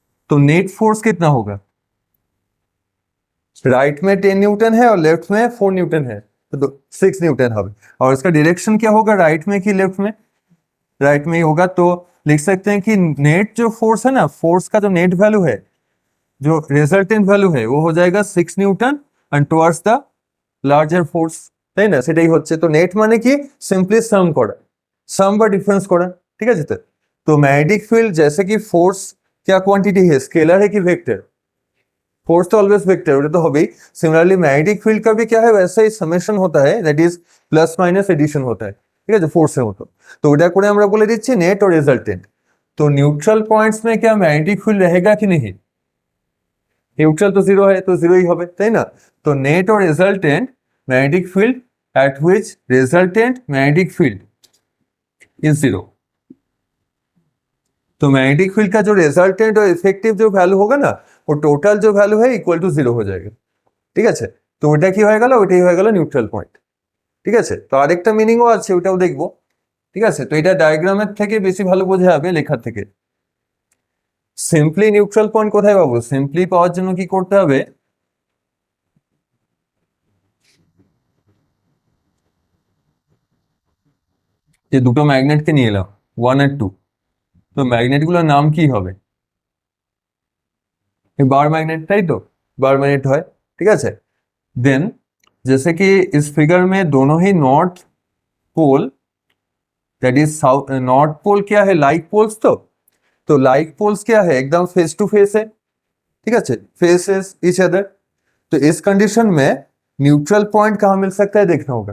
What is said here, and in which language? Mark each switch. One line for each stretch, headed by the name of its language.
Hindi: तो net force कितना होगा, राइट में 10 न्यूटन है और लेफ्ट में 4 न्यूटन है, तो 6 न्यूटन होगा। और इसका डायरेक्शन क्या होगा, राइट में कि लेफ्ट में, राइट में ही होगा। तो लिख सकते हैं कि नेट जो फोर्स है ना, फोर्स का जो नेट वैल्यू है, जो रिजल्टेंट वैल्यू है, वो हो जाएगा 6 Newton
English: and towards the larger force,
Bangla: তাই না? সেটাই হচ্ছে। তো নেট মানে কি, সিম্পলি সাম করা, সাম বা ডিফারেंस করা। ঠিক আছে,
Hindi: तो मैग्नेटिक फील्ड जैसे कि फोर्स क्या क्वांटिटी है, स्केलर है कि वेक्टर, फोर्स तो ऑलवेज वेक्टर, वो तो हो गई। सिमिलरली मैग्नेटिक फील्ड का भी क्या है, वैसा ही समेशन होता है,
English: that is plus minus addition
Hindi: होता है।
Bangla: ঠিক আছে, ফোর্সের মতো। তো ওটা করে আমরা বলে দিচ্ছি নেট
Hindi: और रिजल्टेंट। तो न्यूट्रल पॉइंट्स में क्या मैग्नेटिक फील्ड रहेगा कि नहीं, न्यूट्रल तो 0 है, तो 0 ही होगा,
Bangla: তাই না?
English: तो नेट और resultant magnetic field at which resultant magnetic field is 0।
Hindi: तो मैग्नेटिक फील्ड का जो रिजल्टेंट और इफेक्टिव जो वैल्यू होगा ना, वो टोटल जो वैल्यू है इक्वल टू 0 हो जाएगा।
Bangla: ঠিক আছে, তো ওটা কি হয়ে গেল, ওটাই হয়ে গেল নিউট্রাল পয়েন্ট। ঠিক আছে, তো আরেকটা মিনিংও আছে, ওটাও দেখবো। ঠিক আছে, তো এটা ডায়াগ্রামের থেকে বেশি ভালো বোঝা যাবে লেখার থেকে। সিম্পলি নিউট্রাল পয়েন্ট কোথায় পাবো, সিম্পলি পাওয়ার জন্য কি করতে হবে, যে দুটো ম্যাগনেটকে নিয়ে এলাম 1 আর 2, তো ম্যাগনেটগুলোর নাম কি হবে, बार मैग्नेट, তাই তো, बार मैग्नेट হয়। ঠিক আছে,
Hindi: देन जैसे कि इस फिगर में दोनों ही north pole, that is south, north pole क्या है, लाइक पोल्स। तो लाइक पोल्स क्या है, एकदम फेस टू फेस है। ठीक है,
English: Faces each other.
Hindi: तो इस कंडीशन में न्यूट्रल पॉइंट कहाँ मिल सकता है देखना होगा।